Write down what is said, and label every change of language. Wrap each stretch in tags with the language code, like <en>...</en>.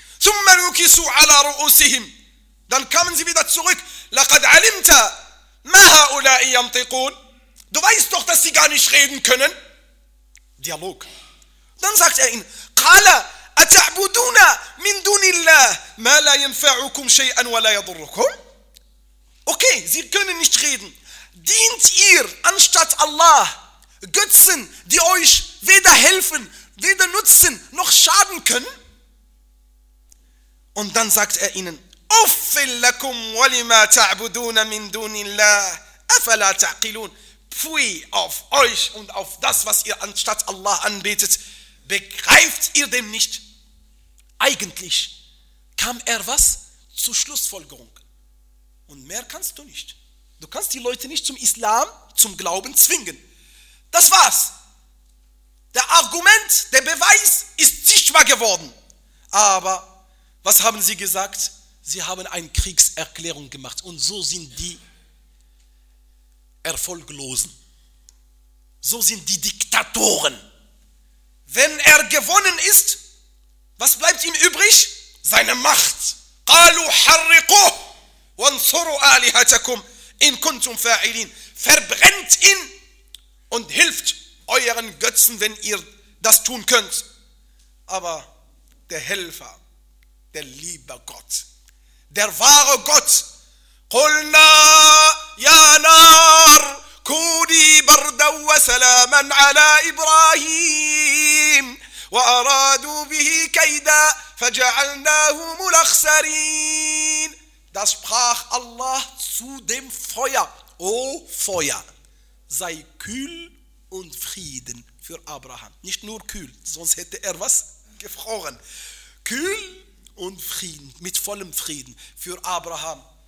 <ar>ثُمَّ نُكِسُوا عَلَى رُؤُسِهِمْ.</ar> <de>Dann kamen sie wieder zurück.</de> <ar>لَقَدْ عَلِمْتَ مَا هَؤُلَاءِ يَنْطِقُونَ.</ar> <de>Du weißt doch, dass sie gar nicht reden können. Dialog. Dann sagt er ihnen,</de> <ar>قَالَ أَتَعْبُدُونَ مِنْ دُونِ اللَّهِ مَا لَا يَنْفَعُكُمْ شَيْئًا وَلَا يَضُرُّكُمْ.</ar> <de>Okay, sie können nicht reden. Dient ihr anstatt Allah Götzen, die euch weder helfen, weder nutzen, noch schaden können? Und dann sagt er ihnen,</de> <ar>أُفِّلْ لَكُمْ وَلِمَا تَعْبُدُونَ مِنْ دُونِ اللَّهِ أَفَلَا تَعْقِلُونَ.</ar> <de>Pfui auf euch und auf das, was ihr anstatt Allah anbetet. Begreift ihr dem nicht? Eigentlich kam er was zur Schlussfolgerung. Und mehr kannst du nicht. Du kannst die Leute nicht zum Islam, zum Glauben zwingen. Das war's. Der Argument, der Beweis ist sichtbar geworden. Aber was haben sie gesagt? Sie haben eine Kriegserklärung gemacht. Und so sind die Erfolglosen. So sind die Diktatoren. Wenn er gewonnen ist, was bleibt ihm übrig? Seine Macht.</de> <ar>قالوا حرقوه وانصروا آلهتكم إن كنتم فاعلين.</ar> <de>Verbrennt ihn und hilft euren Götzen, wenn ihr das tun könnt. Aber der Helfer, der liebe Gott, der wahre Gott,</de> <ar>قلنا يا نار كوني بردا وسلاما على إبراهيم وأرادوا به كيدا فجعلناهم الأخسرين.</ar> <de>Da sprach Allah zu dem Feuer, O Feuer, sei kühl und Frieden für Abraham. Nicht nur kühl, sonst hätte er was gefroren. Kühl und Frieden, mit vollem Frieden für Abraham.</de>